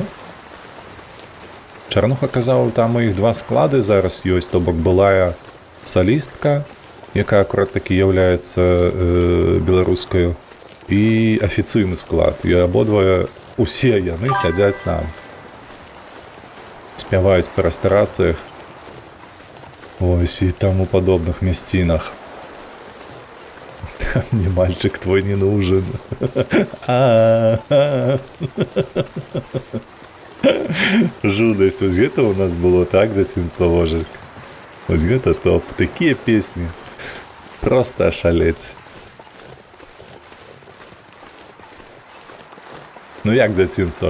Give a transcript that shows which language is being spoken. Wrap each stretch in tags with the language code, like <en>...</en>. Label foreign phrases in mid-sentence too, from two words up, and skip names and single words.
<be>Чарнуха казаў, там у іх 2 склады зараз ёсць, то бок былая салістка, якая акурат такі з'яўляецца беларускаю, і афіцыйны склад. І абодва, усе яны сядзяць там. Спяваюць па рэстарацыях. Ось і таму падобных мясцінах.</be> <ru>Мне мальчик твой не нужен.</ru> <be>Жудасць. Вось гэта у нас было, так, дзяцінства, вожак? Вось гэта топ. Такія песні. Просто ашалець. Ну як дзяцінства?</be>